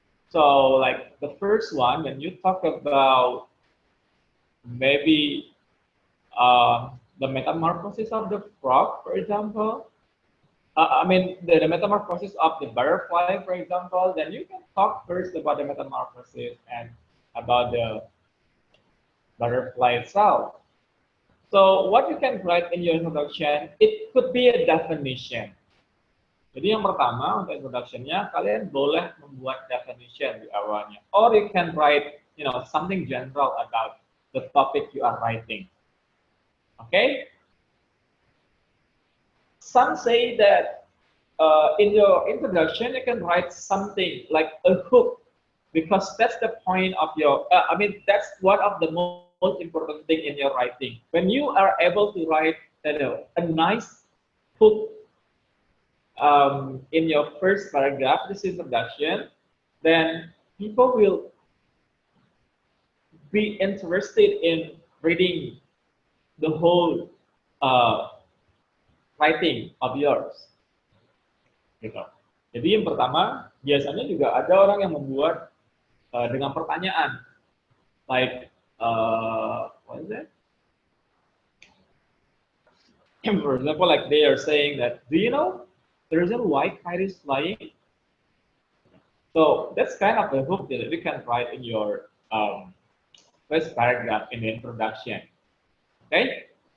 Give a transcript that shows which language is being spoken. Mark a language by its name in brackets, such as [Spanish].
[English] So like the first one, when you talk about maybe the metamorphosis of the frog, for example, the metamorphosis of the butterfly, for example, then you can talk first about the metamorphosis and about the butterfly itself. So what you can write in your introduction, it could be a definition. [Indonesian] Jadi yang pertama untuk introduction-nya, kalian boleh membuat definition di awalnya. [English] Or you can write, something general about the topic you are writing. Okay? Some say that in your introduction, you can write something like a hook because that's the point of your, that's one of the most important thing in your writing. When you are able to write a nice hook in your first paragraph, this introduction, then people will be interested in reading the whole writing of yours. Gitu. [Indonesian] Jadi yang pertama, biasanya juga ada orang yang membuat dengan pertanyaan, [English] like what is it? For example, like they are saying that, do you know the reason why kite is flying? So that's kind of a hook that you can write in your first paragraph in the introduction. Okay.